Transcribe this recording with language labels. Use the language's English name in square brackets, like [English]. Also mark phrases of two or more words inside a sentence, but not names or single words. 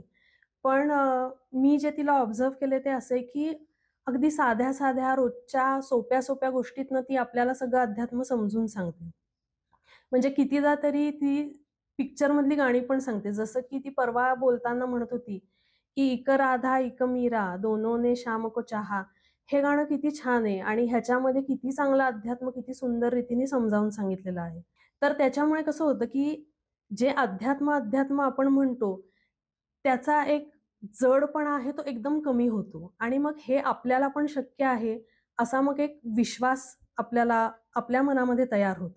[Marathi] पण मी जे तिला ऑब्झर्व्ह केले ते असे, की अगदी साध्या-साध्या रोजच्या सोप्या-सोप्या गोष्टीतनं ती आपल्याला सगळं अध्यात्म समजून सांगते. म्हणजे कितीदा तरी ती पिक्चरमधली गाणी पण सांगते. जसं की ती परवा बोलताना म्हणत होती, की [Hindi] "इक राधा इक मीरा दोनों ने शाम को चाहा." [Marathi] हे गाणं किती छान आहे आणि ह्याच्यामध्ये किती चांगलं अध्यात्म, किती सुंदर रीतीने समजावून सांगितलेलं आहे. तर त्याच्यामुळे कसं होतं, की जे अध्यात्म, अध्यात्म आपण म्हणतो, त्याचा एक जडपणा आहे तो एकदम कमी होतो आणि मग हे आपल्याला पण शक्य आहे, असा मग एक विश्वास आपल्याला आपल्या मनामध्ये तयार होतो.